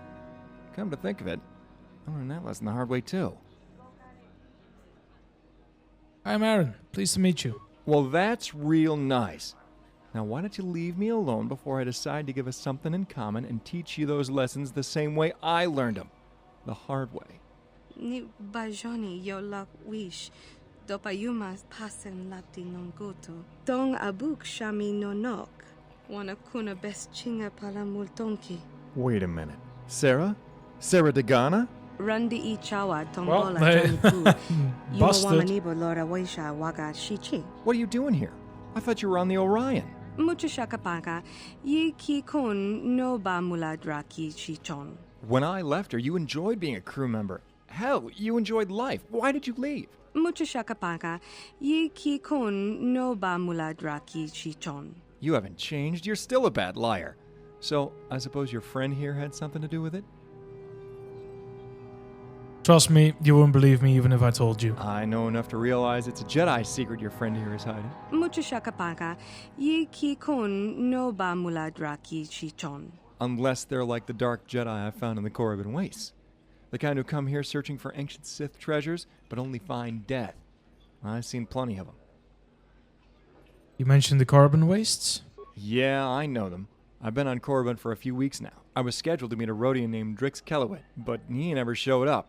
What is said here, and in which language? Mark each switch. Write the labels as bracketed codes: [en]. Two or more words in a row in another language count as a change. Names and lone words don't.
[en] Come to think of it, I learned that lesson the hard way too. I'm Aaron. Pleased to meet you. Well, that's real nice. Now, why don't you leave me alone before I decide to give us something in common and teach you those lessons the same way I learned them, the hard way. Ni bajoni yo lak wish. Dopayumas pasen lapti non goto. Dong abuk shami no nok. Wana kuna best chinga pala multonki. Wait a minute. Sera? Sera Dagana? Randi ichawa Well, tombola they janipu. busted. Yuwamanibo lora waisha waga shichi. What are you doing here? I thought you were on the Orion. Mucho shakapaka. Yi ki kun no ba muladraki chichon. When I left her, you enjoyed being a crew member. Hell, you enjoyed life. Why did you leave? Mucho shakapaka. Yi ki kun no ba muladraki chichon. You haven't changed. You're still a bad liar. So, I suppose your friend here had something to do with it? Trust me, you wouldn't believe me even if I told you. I know enough to realize it's a Jedi secret your friend here is hiding. Mucho shakapaka. Yi ki kun no ba muladraki chichon. Unless they're like the dark Jedi I found in the Korriban Wastes. The kind who come here searching for ancient Sith treasures, but only find death. I've seen plenty of them. You mentioned the Korriban Wastes? Yeah, I know them. I've been on Korriban for a few weeks now. I was scheduled to meet a Rodian named Drix Kellowit, but he never showed up.